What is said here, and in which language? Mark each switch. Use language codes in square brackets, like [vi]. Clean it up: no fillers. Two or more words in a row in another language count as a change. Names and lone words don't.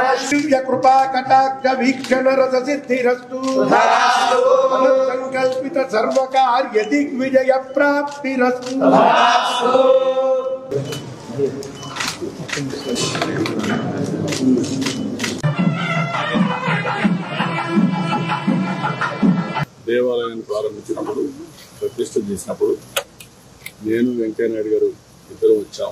[sa] दिव्य कृपा कटाक्ष वीक्षण रस सिद्धिरस्तु संकल्पित सर्व कार्य दिग्विजय प्राप्तिरस्तु। [te] దేవాలయాన్ని ప్రారంభించినప్పుడు ప్రతిష్ఠ చేసినప్పుడు నేను వెంకయ్య నాయుడు గారు ఇద్దరు వచ్చాం.